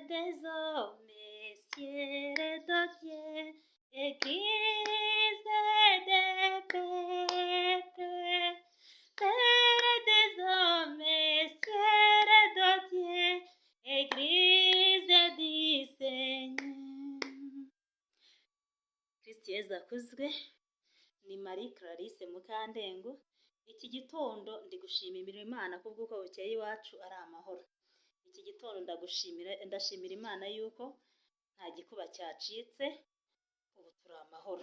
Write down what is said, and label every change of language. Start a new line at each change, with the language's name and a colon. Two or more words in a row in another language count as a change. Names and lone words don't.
French: des hommes, ciel de Dieu, Église des peuples, Père des hommes, ciel de Dieu, Église du Seigneur.
Kinyarwanda: Kristo Yezu akuzwe. Ni Marie Clarisse Mukandengo. Iki gitondo ndi gushimira Imana kubw'uko bukeye iwacu ari amahoro. Iki gitondo ndashimira Imana yuko nta gikuba cyacitse, ubu turi amahoro.